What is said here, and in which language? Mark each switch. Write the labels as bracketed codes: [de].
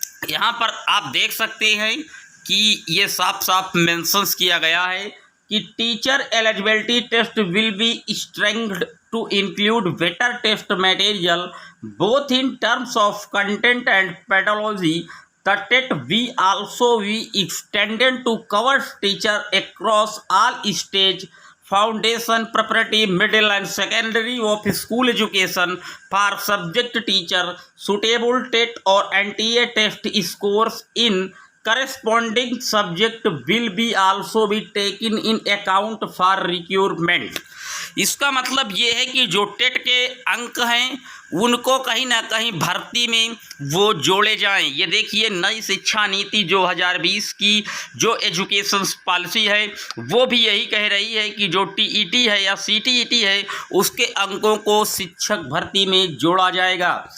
[hi] यहाँ पर आप देख सकते हैं कि ये साफ साफ मेंशंस किया गया है कि [en] Teacher eligibility test will be strengthened to include better test material both in terms of content and pedagogy. The TET will also be extended to cover teacher across all stage, foundation, preparatory, middle and secondary of school education for subject teacher suitable TET or NTA test scores in corresponding subject will be also be taken in account for recruitment. [hi] इसका मतलब ये है कि जो TET के अंक हैं उनको कहीं ना कहीं भर्ती में वो जोड़े जाएं। ये देखिए, नई शिक्षा नीति 2020 की जो एजुकेशन पॉलिसी है वो भी यही कह रही है कि जो टीईटी है या सीटीईटी है उसके अंकों को शिक्षक भर्ती में जोड़ा जाएगा।